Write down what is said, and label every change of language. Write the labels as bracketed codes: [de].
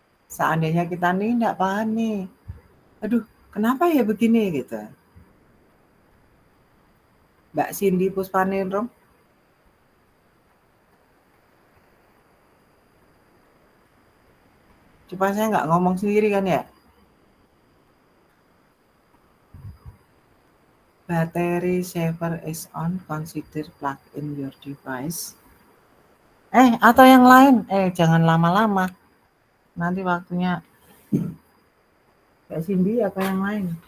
[id] Seandainya kita nih enggak paham nih, aduh kenapa ya begini gitu. Mbak Cindy Puspaningrum. Coba saya nggak ngomong sendiri kan ya. [en] Battery saver is on, consider plug in your device. [id] Atau yang lain, jangan lama-lama. Nanti waktunya Mbak Cindy apa yang lain?